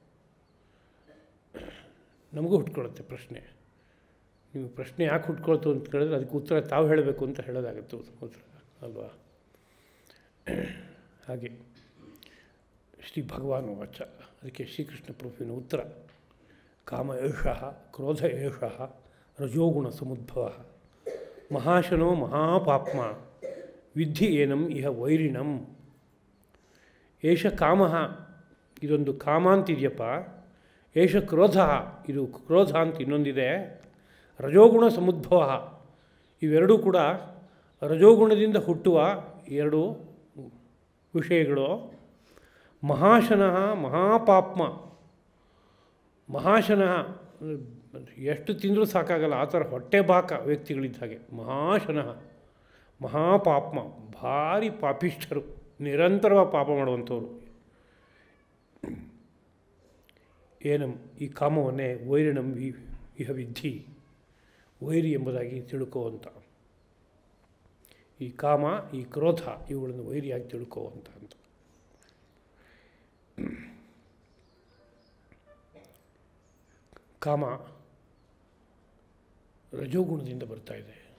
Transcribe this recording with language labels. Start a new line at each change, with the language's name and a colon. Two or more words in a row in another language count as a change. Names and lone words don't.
Kannada: ನಮಗೂ ಹುಟ್ಕೊಳ್ಳುತ್ತೆ ಪ್ರಶ್ನೆ. ನೀವು ಪ್ರಶ್ನೆ ಯಾಕೆ ಹುಟ್ಕೊಳ್ತು ಅಂತ ಕೇಳಿದ್ರೆ ಅದಕ್ಕೆ ಉತ್ತರ ತಾವು ಹೇಳಬೇಕು ಅಂತ ಹೇಳೋದಾಗುತ್ತೆ ಉತ್ತರ ಅಲ್ವಾ?
Sanskrit: ಹಾಗೆ ಶ್ರೀ ಭಗವಾನ್ ವಾಚ.
Kannada: ಅದಕ್ಕೆ ಶ್ರೀಕೃಷ್ಣ ಪ್ರಭುವಿನ ಉತ್ತರ
Sanskrit: ಕಾಮ ಏಷಃ ಕ್ರೋಧ ಏಷಃ ರಜೋಗುಣ ಸಮುದ್ಭವ ಮಹಾಶನೋ ಮಹಾಪಾಪ್ಮ ವಿದ್ಧಿ ಏನಂ ಇಹ ವೈರಿಣಂ. ಏಷ ಕಾಮ,
Kannada: ಇದೊಂದು ಕಾಮ ಅಂತಿದೆಯಪ್ಪ.
Sanskrit: ಏಷ ಕ್ರೋಧ,
Kannada: ಇದು ಕ್ರೋಧ ಅಂತ ಇನ್ನೊಂದಿದೆ.
Sanskrit: ರಜೋಗುಣ ಸಮುದ್ಭವ,
Kannada: ಇವೆರಡೂ ಕೂಡ ರಜೋಗುಣದಿಂದ ಹುಟ್ಟುವ ಎರಡು ವಿಷಯಗಳು.
Sanskrit: ಮಹಾಶನಃ ಮಹಾಪಾಪ್ಮ,
Kannada: ಮಹಾಶನಃ ಎಷ್ಟು ತಿಂದರೂ ಸಾಕಾಗಲ್ಲ ಆ ಥರ ಹೊಟ್ಟೆ ಬಾಕ ವ್ಯಕ್ತಿಗಳಿದ್ದ ಹಾಗೆ.
Sanskrit: ಮಹಾಶನಃ ಮಹಾಪಾಪ್ಮ,
Kannada: ಭಾರಿ ಪಾಪಿಷ್ಠರು, ನಿರಂತರವಾಗಿ ಪಾಪ ಮಾಡುವಂಥವ್ರು.
Sanskrit: ಏನಂ,
Kannada: ಈ ಕಾಮವನ್ನೇ
Sanskrit: ವೈರಿಣಂ ಇಹ ವಿದ್ಧಿ,
Kannada: ವೈರಿ ಎಂಬುದಾಗಿ ತಿಳ್ಕೋವಂಥ. ಈ ಕಾಮ, ಈ ಕ್ರೋಧ ಇವುಗಳನ್ನು ವೈರಿಯಾಗಿ ತಿಳ್ಕೋವಂಥ ಅಂತ. ಕಾಮ ರಜೋಗುಣದಿಂದ ಬರ್ತಾ ಇದೆ.